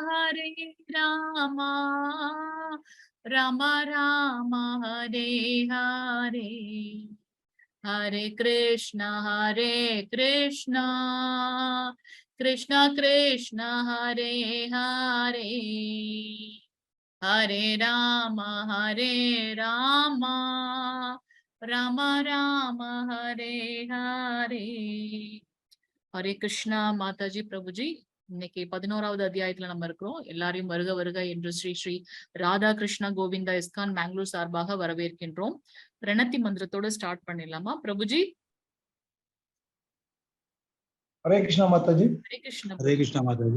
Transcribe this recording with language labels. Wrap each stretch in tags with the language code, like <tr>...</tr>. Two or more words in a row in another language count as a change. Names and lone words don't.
<sa>राम राम हरे हरे हरे कृष्ण कृष्ण कृष्ण हरे हरे हरे राम राम राम हरे हरे हरे कृष्णा माताजी प्रभुजी</sa> <ta>இன்னைக்கு 11வது அத்தியாயத்துல நம்ம இருக்கிறோம். எல்லாரையும் வருக வருக என்று ஸ்ரீ ஸ்ரீ ராதா கிருஷ்ண கோவிந்தா இஸ்கான் பெங்களூர் சார்பாக வரவேற்கின்றோம். பிரணத்தி மந்திரத்தோட ஸ்டார்ட் பண்ணிடலாமா பிரபுஜி? ஹரே கிருஷ்ணா மாதாஜி. ஹரே கிருஷ்ணா மாதாஜி.</ta>